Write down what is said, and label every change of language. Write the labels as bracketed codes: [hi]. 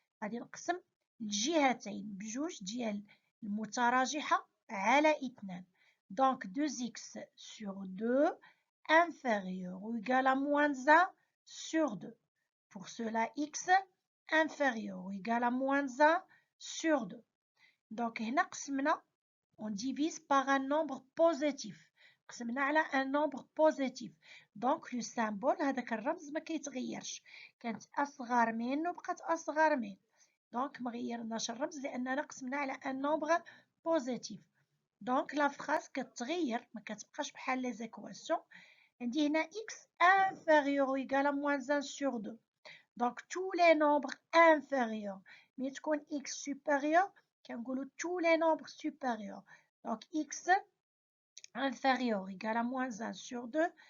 [ar] غادي نقسم الجهتين بجوج ديال المتراجحة على 2. [fr] Donc 2x sur 2 inférieur ou égal à moins 1 sur 2. Pour cela, x inférieur ou égal à moins 1 sur 2. Donc [ar] هنا قسمنا [fr] on divise par un nombre positif. [ar] قسمنا على [fr] un nombre positif. Donc le symbole [ar] هذاك الرمز ما كيتغيرش. كانت أصغر من وبقات أصغر من. Donc ما غيرناش الرمز لأننا قسمنا على [fr] un nombre positif. Donc la phrase [ar] كتغير ما كتبقاش بحال [fr] les équations. [ar] عندي هنا [fr] x inférieur ou égal à moins 1 sur 2. Donc tous les nombres inférieurs. Mais [ar] تكون [fr] x supérieur [ar] كنقولوا [fr] tous les nombres supérieurs. Donc x inférieur égal à moins 1 sur 2.